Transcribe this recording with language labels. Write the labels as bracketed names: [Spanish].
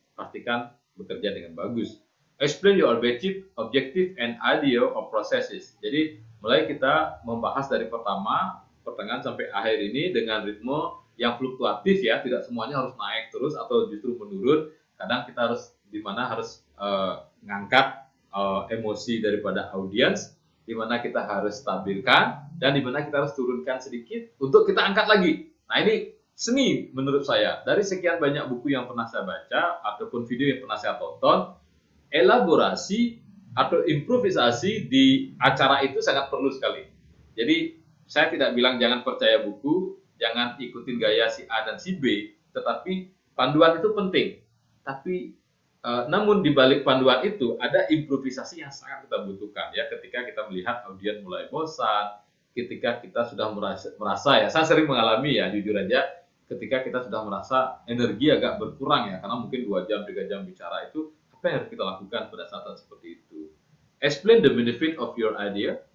[Indonesian] Pastikan bekerja dengan bagus. [English] Explain your objective and idea of processes. [Indonesian] Jadi mulai kita membahas dari pertama, pertengahan sampai akhir ini dengan ritme yang fluktuatif ya, tidak semuanya harus naik terus atau justru menurun. Kadang kita harus harus ngangkat emosi daripada audiens, di mana kita harus stabilkan dan di mana kita harus turunkan sedikit untuk kita angkat lagi. Nah, ini seni menurut saya. Dari sekian banyak buku yang pernah saya baca ataupun video yang pernah saya tonton, elaborasi atau improvisasi di acara itu sangat perlu sekali. Jadi saya tidak bilang jangan percaya buku, jangan ikutin gaya si A dan si B, tetapi panduan itu penting. Tapi namun di balik panduan itu ada improvisasi yang sangat kita butuhkan ya, ketika kita melihat audiens mulai bosan, ketika kita sudah merasa ya, saya sering mengalami ya, jujur aja, ketika kita sudah merasa energi agak berkurang ya, karena mungkin 2 jam 3 jam bicara itu, apa yang harus kita lakukan pada saat seperti itu? [English] Explain the benefit of your idea.